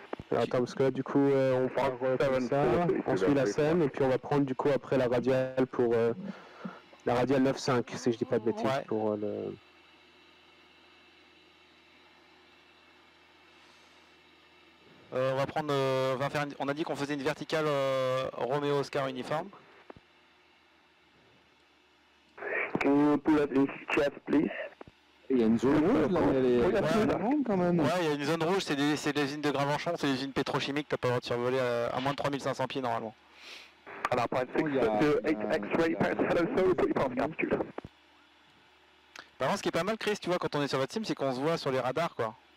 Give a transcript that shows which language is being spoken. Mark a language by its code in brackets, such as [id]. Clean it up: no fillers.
[fr] Alors, attends, parce que là, du coup, on part comme ça, on suit la scène, et puis on va prendre, du coup, après la radiale pour... la radiale 9.5, si je dis pas de bêtises, Ouais. pour le... On va prendre... on a dit qu'on faisait une verticale Romeo Oscar uniforme. [en] Can you pull up this chat, please? [fr] Il y a une zone rouge, là, mais elle est grande quand même. Ouais, il y a une zone rouge, c'est des usines de Gravenchon, c'est des usines pétrochimiques, t'as pas le droit de survoler à moins de 3500 pieds normalement. [en] And Alpine 608 X-ray, Paris, hello, so, put your passing altitude. [fr] Par contre, ce qui est pas mal, Chris, tu vois, quand on est sur votre sim, c'est qu'on se voit sur les radars, quoi.